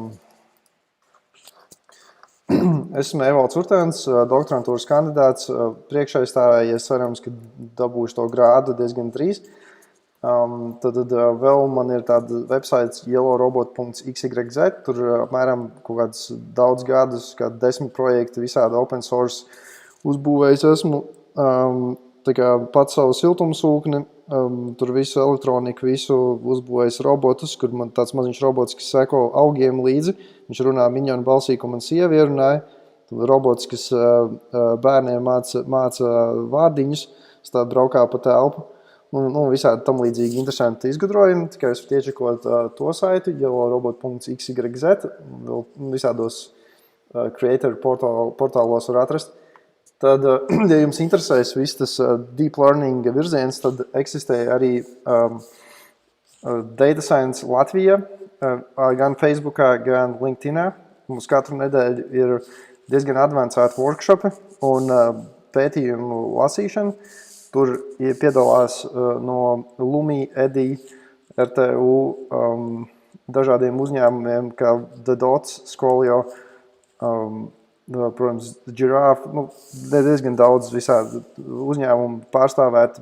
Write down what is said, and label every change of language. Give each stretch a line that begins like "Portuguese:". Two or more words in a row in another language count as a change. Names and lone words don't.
Latvian: Esmu Evalds Urtēns, doktorantūras kandidāts, priekšaizstāvējies, cerams, ka dabūšu to grādu diezgan drīz. Tad vēl man ir tāda websites YellowRobot.XYZ, tur apmēram kaut kāds daudz gadus, kādi 10 projekti, visādi
English: open source
Latvian: uzbūvējis esmu. Tā kā pats savu siltumsūkni, tur visu elektroniku, visu uzbūvējis robotus, kur man tāds maziņš robots, kas seko augiem līdzi. Viņš runā miņonu balsī, ko man sievi ierunāja. Tad robots, kas bērniem māca vārdiņus, stāv braukā pa telpu. Visādi tam līdzīgi interesanti izgudrojumi. Tikai jūs tiečakot to saiti, YellowRobot.XYZ, visādos creator portālos var atrast. Tad, ja jums interesēs viss tas
English: deep learning
Latvian: virziens, tad eksistē arī Data Science Latvija, gan Facebookā, gan LinkedInā. Mums katru nedēļu ir diezgan advancēti workshopi un pētījumu lasīšana. Tur piedalās no Lumi, EDI, RTU, dažādiem uzņēmumiem, kā The Dots, Skolio, protams, Giraffe, diezgan daudz visādi uzņēmumu pārstāvēti.